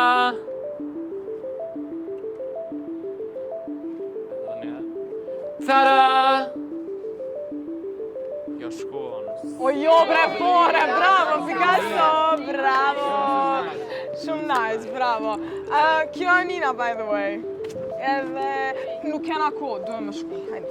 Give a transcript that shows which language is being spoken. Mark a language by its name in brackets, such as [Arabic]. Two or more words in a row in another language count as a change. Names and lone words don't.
[Albanian] Tada! Jo shkon. O jo, bre, pore, bravo, Picasso, bravo. Shumë nice, bravo. Kjo e Nina, [English] by the way. [Albanian] Edhe nuk kena kohë, duhem me shku. Hajde.